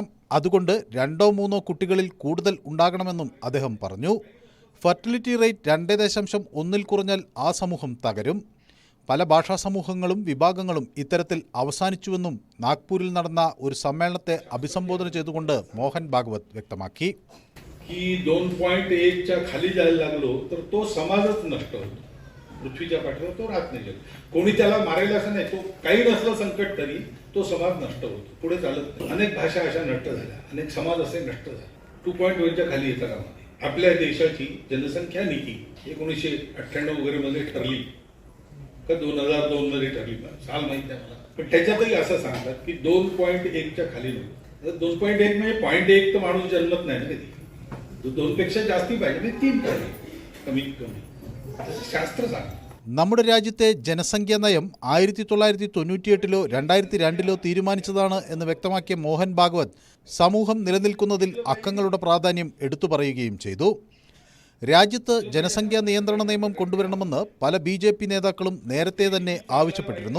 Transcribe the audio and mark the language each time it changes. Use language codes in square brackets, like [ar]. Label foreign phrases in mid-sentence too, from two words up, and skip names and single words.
[ml] അതുകൊണ്ട് 2-3 കുട്ടികളിൽ കൂടുതൽ ഉണ്ടാകണമെന്നും അദ്ദേഹം പറഞ്ഞു. [en] fertility rate [ml] 2.1 കുറഞ്ഞാൽ ആ സമൂഹം തകരും. പല ഭാഷാ സമൂഹങ്ങളും വിഭാഗങ്ങളും ഇത്തരത്തിൽ അവസാനിച്ചുവെന്നും നാഗ്പൂരിൽ നടന്ന ഒരു സമ്മേളനത്തെ അഭിസംബോധന ചെയ്തുകൊണ്ട് മോഹൻ ഭാഗവത് വ്യക്തമാക്കി. [mr] 2.1च्या खाली जायला लागलो तर तो समाजच नष्ट होतो. पृथ्वीच्या पाठीवर तो राहत नाही. कोणी त्याला मारेल असं नाही. तो काही नसलं संकट तरी तो समाज नष्ट होतो, पुढे चालत नाही. अनेक भाषा अशा नष्ट झाल्या, अनेक समाज असे नष्ट झाले. 2.1च्या खाली येतं कामामध्ये. आपल्या देशाची जनसंख्या नीती 1998 वगैरे मध्ये ठरली का 2002 मध्ये ठरली, साल माहित नाही मला, पण त्याच्यातही असं सांगतात की 2.1च्या खाली नको. 2.1 म्हणजे 0.1 तर माणूस जन्मत नाही ना कधी. 2 पेक्षा जास्ती पाहिजे, म्हणजे 3 पाहिजे कमीत कमी. [ml] നമ്മുടെ രാജ്യത്തെ ജനസംഖ്യാ നയം 1998 2002 തീരുമാനിച്ചതാണ് എന്ന് വ്യക്തമാക്കിയ മോഹൻ ഭാഗവത് സമൂഹം നിലനിൽക്കുന്നതിൽ അക്കങ്ങളുടെ പ്രാധാന്യം എടുത്തു പറയുകയും ചെയ്തു. രാജ്യത്ത് ജനസംഖ്യാ നിയന്ത്രണ നിയമം കൊണ്ടുവരണമെന്ന് പല BJP നേതാക്കളും നേരത്തെ തന്നെ ആവശ്യപ്പെട്ടിരുന്നു.